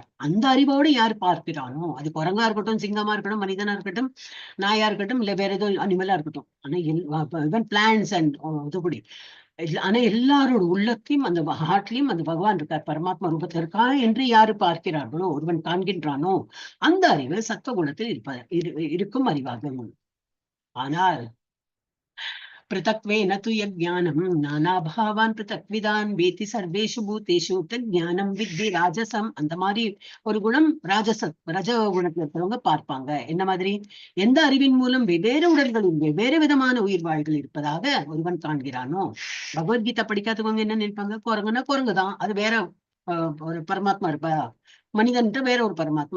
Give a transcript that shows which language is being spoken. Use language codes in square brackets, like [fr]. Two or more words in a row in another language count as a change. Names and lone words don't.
[ta] அந்த அறிவோடு யார் பார்க்கிறானோ, அது குரங்கா இருக்கட்டும், சிங்கமா இருக்கட்டும், மனிதனா இருக்கட்டும், நாயா இருக்கட்டும், இல்ல வேற ஏதோ அனிமலா இருக்கட்டும், ஆனா [en] plants and [ta] இதுபடி ஆனா எல்லாரோட உள்ளத்தையும் அந்த ஹார்ட்லயும் அந்த பகவான் இருக்கார், பரமாத்மா ரூபத்தில் இருக்கா என்று யாரு பார்க்கிறார்களோ, ஒருவன் காண்கின்றானோ, அந்த அறிவு சத்துவகுணத்தில் இருக்கும் அறிவாகும். [sa] ஆனால் पृथक्त्वेन तु यज्ञानं नानाभावान् पृथक्विदान् वेति सर्वेषु भूतेषु तज्ஞானம் विद्धि राजसम्. [ta] அந்த மாதிரி ஒரு குணம் ரஜ குணத்துல இருக்கிறவங்க பார்ப்பாங்க. என்ன மாதிரி, எந்த அறிவின் மூலம் வெவ்வேறு உடல்களில் வெவ்வேறு விதமான உயிர் வாழ்கள் இருப்பதாக ஒருவன் காண்கிறானோ. பகவத்கீதை படிக்காதவங்க என்ன நினைப்பாங்க, குரங்குன்னா குரங்குதான், அது வேற ஒரு பரமாத்மா இருப்பா, மனிதன்ட்டு வேற ஒரு பரமாத்மா.